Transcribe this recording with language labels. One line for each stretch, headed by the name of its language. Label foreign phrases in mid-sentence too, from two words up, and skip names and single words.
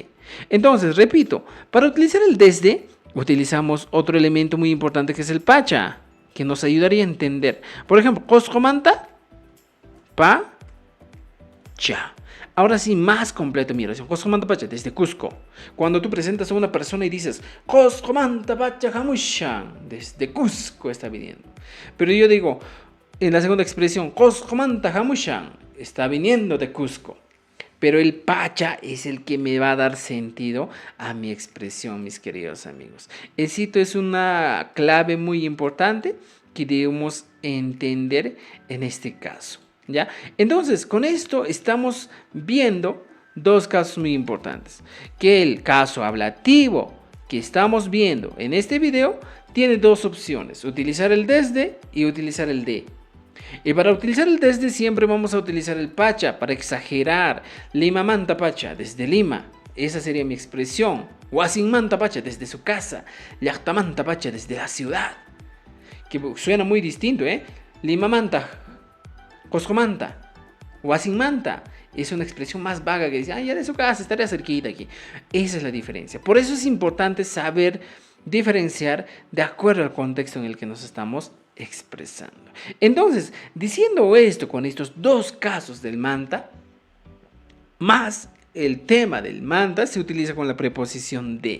Spanish: Entonces, repito, para utilizar el desde, utilizamos otro elemento muy importante que es el pacha, que nos ayudaría a entender. Por ejemplo,
Quechua: Coscomanta pacha.
Spanish: Ahora sí, más completo mi oración.
Quechua: Coscomanta pacha,
Spanish: desde Cusco. Cuando tú presentas a una persona y dices,
Quechua: Coscomanta pacha hamushan,
Spanish: desde Cusco está viniendo. Pero yo digo, en la segunda expresión,
Quechua: Coscomanta hamushan,
Spanish: está viniendo de Cusco. Pero el pacha es el que me va a dar sentido a mi expresión, mis queridos amigos. El sitio es una clave muy importante que debemos entender en este caso, ¿ya? Entonces, con esto estamos viendo dos casos muy importantes. Que el caso ablativo que estamos viendo en este video tiene dos opciones: utilizar el desde y utilizar el de. Y para utilizar el desde siempre vamos a utilizar el pacha para exagerar.
Quechua: Lima manta pacha,
Spanish: desde Lima. Esa sería mi expresión.
Quechua: Huasin manta pacha,
Spanish: desde su casa.
Quechua: Llactamanta pacha,
Spanish: desde la ciudad. Que suena muy distinto, ¿eh?
Quechua: Lima manta, Coscomanta, Huasin manta.
Spanish: es una expresión más vaga que dice, ya de su casa, estaría cerquita aquí. Esa es la diferencia. Por eso es importante saber diferenciar de acuerdo al contexto en el que nos estamos expresando. Entonces, diciendo esto con estos dos casos del manta, más el tema del manta se utiliza con la preposición de.